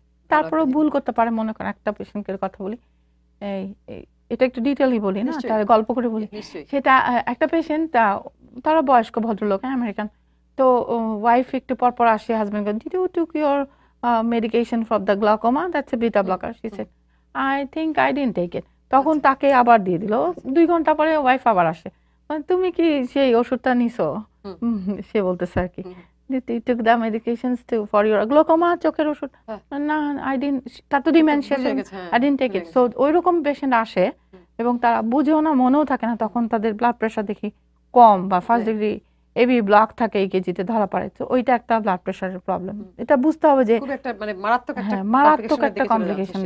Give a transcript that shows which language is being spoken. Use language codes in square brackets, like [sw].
[bn] তারপরেও ভুল করতে পারে। মনে করেন একটা পেশেন্টের কথা বলি, এটা একটু ডিটেইলি বলি না, তার গল্প করে বলি। সেটা একটা পেশেন্ট, তারা বয়স্ক ভদ্রলোক, আমেরিকান। তো ওয়াইফ একটু পর আসে, [en] Husband did you took your medication for the glaucoma? That's a beta blocker. She said, I think I didn't take it. [bn] তখন তাকে আবার দিয়ে দিল। 2 ঘন্টা পরে ওয়াইফ আবার আসে, তুমি কি সেই ওষুধটা নিছো? সে বলতেছে আর কি, [en] you took the medications for your glaucoma, [bn] চোখের ওষুধ? না, [en] I didn't, [bn] তার তো dementia, [en] I didn't take it. [bn] So ওইরকম পেশেন্ট আসে এবং তারা বুঝেও না, মনেও থাকে না, তখন তাদের ব্লাড প্রেশার দেখি কম বা ফার্স্ট ডিগ্রি এবি ব্লক থাকে ইকেজিতে ধরা পড়ে। তো ওইটা একটা ব্লাড প্রেশারের প্রবলেম। এটা বুঝতে হবে যে মারাত্মক একটা কমপ্লিকেশন।